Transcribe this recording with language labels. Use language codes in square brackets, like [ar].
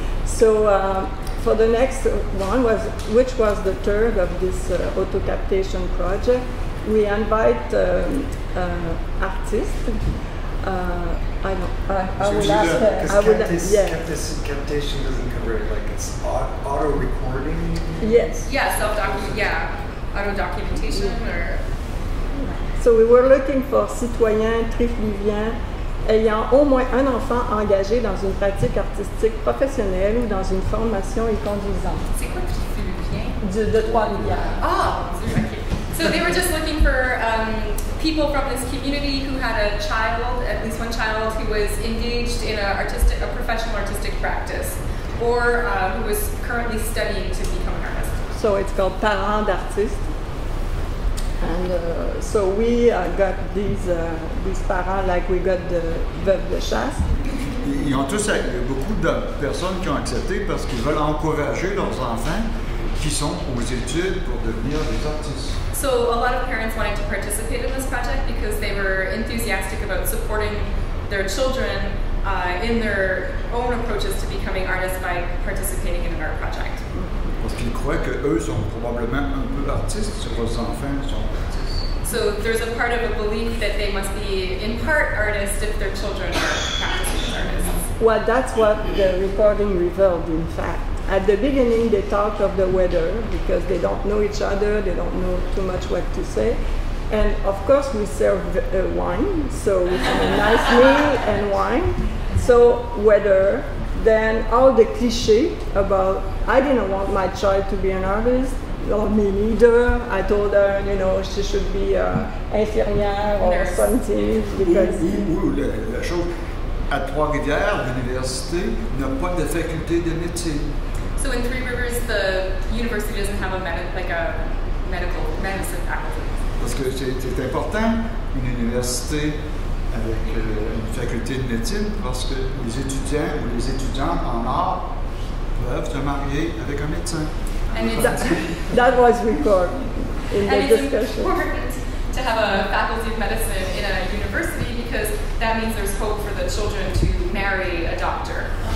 [en] So for the next one, which was the third of this autocaptation project, we invite artists. I will ask. I will. Because captation doesn't cover it. Like it's auto recording. Yes. Yeah, self-document. Yeah, auto-documentation or. So we were looking for [fr] citoyens trifluviens ayant au moins un enfant engagé dans une pratique artistique professionnelle ou dans une formation y conduisante. C'est quoi trifluvien? De Trois-Rivières. [en] Oh, okay. So they were just looking for people from this community who had a child, at least one child, who was engaged in a professional artistic practice, or who was currently studying to become an artist. So it's called Parents d'artistes. And so we got these parents, like we got the Veuve de Chasse, [fr] ils ont tous, il y a beaucoup de personnes qui ont accepté parce qu'ils veulent encourager leurs enfants qui sont aux études pour devenir des artistes. [en] So a lot of parents wanted to participate in this project because they were enthusiastic about supporting their children in their own approaches to becoming artists by participating in an art project. [fr] Parce qu'ils croient qu'eux sont probablement un peu artistes, si leurs enfants sont artistes. [en] So there's a part of a belief that they must be in part artists if their children are practicing as artists. Well, that's what the recording revealed, in fact. At the beginning, they talked of the weather because they don't know each other, they don't know too much what to say. And of course, we serve wine, so we have a nice meal and wine. So weather, then all the cliché about, I didn't want my child to be an artist, or me neither. I told her, you know, she should be infirmière or something because. [fr] La chose, à Trois-Rivières, l'université n'a pas de faculté de médecine. [en] So in Three Rivers, the university doesn't have a medical medicine faculty. [fr] Parce que c'est important, une université avec une faculté de médecine, parce que les étudiants ou les étudiantes en art peuvent se marier avec un médecin. [en] And that was recorded in the discussion. It's important to have a faculty of medicine in a university because that means there's hope for the children to marry a doctor.